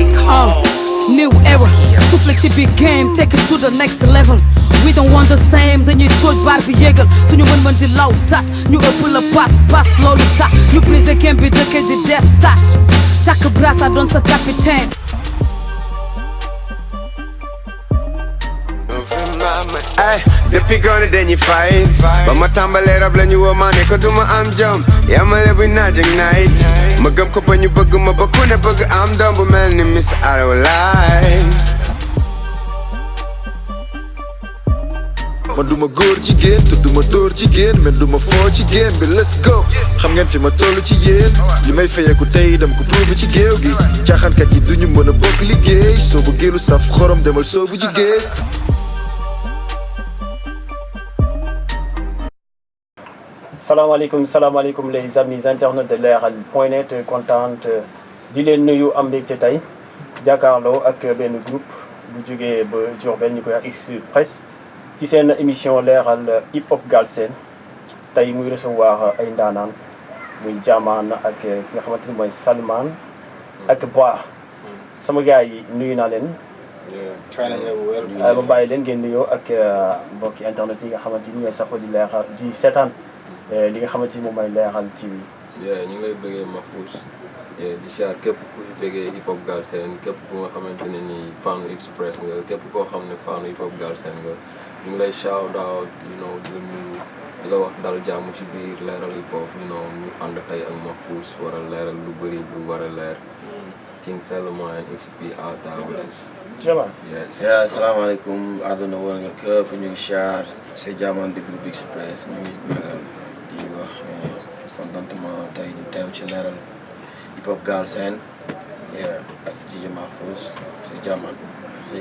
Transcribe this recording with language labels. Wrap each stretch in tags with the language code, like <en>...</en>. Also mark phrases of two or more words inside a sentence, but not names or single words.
<en>New era, souffle ci big game, take it to the next level. We don't want the same,</en> <wo>dañuy tooj baar bi yégal suñu mën di law tas ñu ëpp la pas loolu tax ñu brisé game bi dëkk di def tâche takk brasse doon sa capitaine. Ay, depuis gone dañuy fight ba ma tàmbalee rab la ñu woo maa ne ko duma am jom yamale bu naaj ak night ma gëm ko ba ñu bëgg ma ba ku ne bëgg am doom bu mel ni Miss Araw Laay. man duma góor jigéen te duma dóor jigéen men duma foo ci game bi</wo> <en>let's go</en> <wo>xam ngeen fi ma toll ci yéen li may fayeeku tey dem ko prouve ci géew gi caaxaankat yi duñu mën a bokk liggéey soo bu géelu saf xorom demal soobu ci géej. salaamaaleykum</wo> <fr>les amis internautes de Leral.net</fr> <wo>contente di leen nuyu am mbégte tey jàkkaarloo ak benn groupe bu jógee ba Diourbel ñu koy wax Express ci seen émission Leral hip hop Galsen tey muy recevoir ay ndaanaan muy Jaman ak ki nga xamante ni mooy Salman ak Bois sama gars yi nuyu naa leen. ba bàyyi leen ngeen nuyoo ak mbokki internet yi nga xamante ni ñooy safo di Leral di seetaan li nga xamante ni moom mooy Leral TV. ñu ngi lay bëggee Mahfouz di siyaar képp ku jógee hip hop Galsen képp ku nga xamante ne ni fanu Express nga képp koo xam ne fanu hip hop Galsen nga ñu ngi lay</wo> <en>shout out</en> <wo>di la wax dal jàmm ci biir Leral hip hop ñu ànd tey ak Mahfouz war a leeral lu bëri lu war a leer King Salman XP à Tables. Yeah, asalaamaaleykum àdduna war nga këpp ñu ngi siyaar c'est Jaman di groupe Express ñu ngi magal di wax ne contentement tey ñu teew ci Leral hip hop Galsen ak Dj Mahfouz c'est Jaman merci.</wo>